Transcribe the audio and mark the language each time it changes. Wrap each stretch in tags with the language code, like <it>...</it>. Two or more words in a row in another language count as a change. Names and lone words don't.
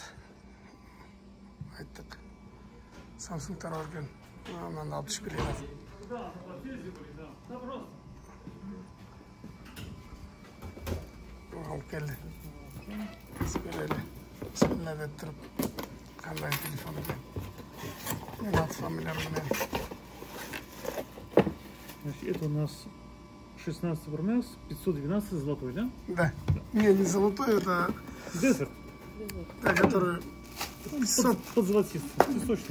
<uz>Aytdik. Samsungdan olgan. Mana olib chiqib keladi. Olib keldi. Bismillah deb turib qanday telefon ekan.</uz> <ru>Это у нас 16 Pro Max, 512 золотой, да? Да. Не золотой, это... Дезерт. Да, который... Под золотистый, песочный.</ru>